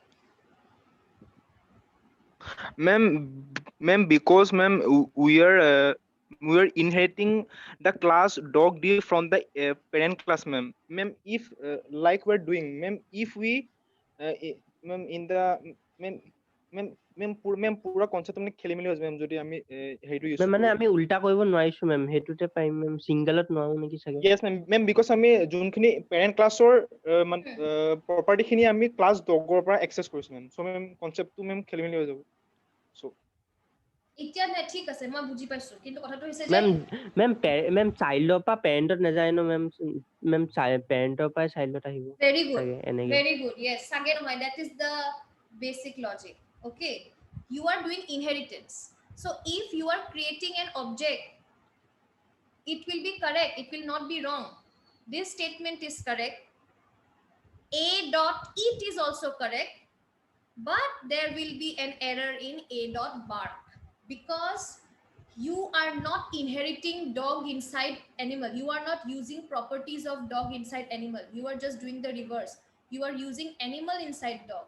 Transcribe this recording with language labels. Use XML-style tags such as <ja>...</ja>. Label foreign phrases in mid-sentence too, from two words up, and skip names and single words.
<en>Ma'am, because ma'am, we are inheriting the class dog d from the parent class, ma'am. Ma'am, if like we're doing, ma'am, if we ma'am in the ma'am ma'am pura concept</en> <as>মানে খেলি মেলি হৈছে ma'am যদি আমি হেৰিটো ইউজ মানে কৰো। আমি উল্টা কৰিব নোৱাৰিছো মেম, সেইটোতে পাৰিম মেম, সিংগলত নোৱাৰো নেকি চাগে।</as> <en>Yes ma'am, because</en> <as>আমি যোনখিনি</as> <en>parent classৰ property</en> <as>খিনি আমি class dogৰ পৰা access কৰিছো ma'am,</as> <en>so ma'am concept</en> <as>টো ma'am খেলি মেলি হৈ যাব। So এতিয়া নে ঠিক আছে মই বুজি পাইছো, কিন্তু কথাটো হৈছে যে মেম চাইল্ডৰ পৰা পেৰেণ্টত নাযায় ন মেম, মেম পেৰেণ্টৰ পৰা চাইল্ডত আহিব</as> <en>very good,</en> <as>চাগে এনেকে।</as> <en>very good, yes</en> <as>চাগে নে,</as> <en>that is the basic logic. Okay, you are doing inheritance, so if you are creating an object, it will be correct, it will not be wrong. This statement is correct, a dot it is also correct, but there will be an error in a dot bark, because you are not inheriting dog inside animal, you are not using properties of dog inside animal, you are just doing the reverse, you are using animal inside dog.</en>